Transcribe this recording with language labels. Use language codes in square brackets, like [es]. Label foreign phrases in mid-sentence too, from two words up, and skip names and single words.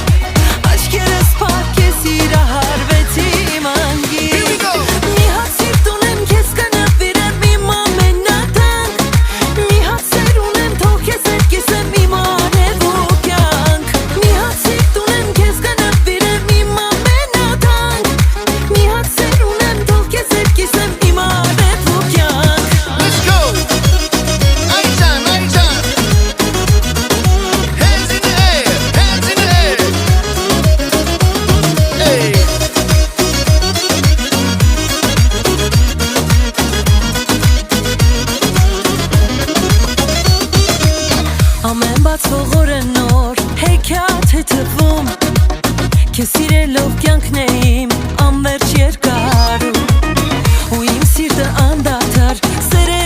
[hy] աչքերս փակ ես սիրահարվեցի իմ անգին, մի հատ սիրտ ունեմ քեզ կնվիրեմ իմ ամենատանկ, մի հատ սեր ունեմ թող քեզ հետ կիսեմ իմ արևու կյանք, մի հատ սիրտ ունեմ քեզ կնվիրեմ իմ ամենատանկ, մի հատ սեր ունեմ թող քեզ հետ կիսեմ իմ արևու կյանք. [en] Let's go. Aitan, Aitan. Hands in the air, hands in the air. Hey. [hy] Ամեն բացվող օրը նոր հեքիաթ է թվում, քեզ սիրելով կյանքն է իմ անվերջ երկարում, ու իմ սիրտը անդադար սեր է